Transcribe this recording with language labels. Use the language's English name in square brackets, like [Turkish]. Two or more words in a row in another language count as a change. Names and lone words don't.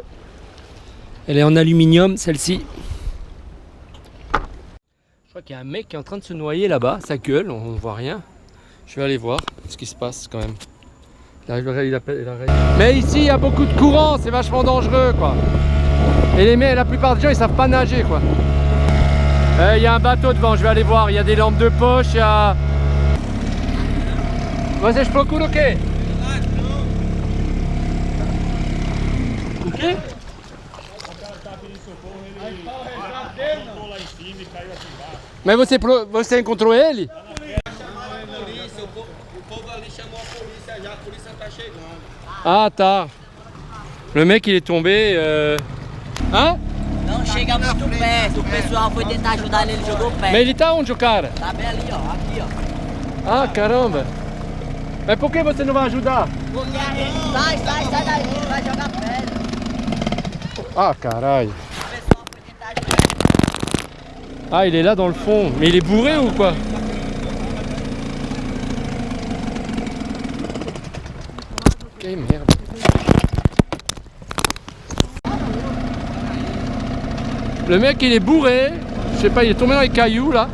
[French] Elle est en aluminium, celle-ci. Je crois qu'il y a un mec qui est en train de se noyer là-bas, ça gueule, on ne voit rien. Je vais aller voir ce qui se passe quand même. Mais ici il y a beaucoup de courant, c'est vachement dangereux quoi. Et la plupart des gens ils savent pas nager quoi. Il y a un bateau devant, je vais aller voir, il y a des lampes de poche, il y a... [Portuguese] Vocês procuram o quê? O quê? Mas você encontrou ele? Ah, tá. [French] Le mec il est tombé. Hein? [Portuguese] Não chega muito perto, o pessoal foi tentar ajudar ele, ele jogou perto. Mas ele tá onde o cara? Tá bem ali, ó, aqui, ó. Ah, caramba. Mas por que você não vai ajudar? Porque sai daí, ele vai jogar pedra. Ah, caralho. O pessoal foi tentar ajudar. [French] Ah, il est là dans le fond. Mais il est bourré ou quoi? Ok, merde. Le mec il est bourré, je sais pas, il est tombé dans les cailloux là.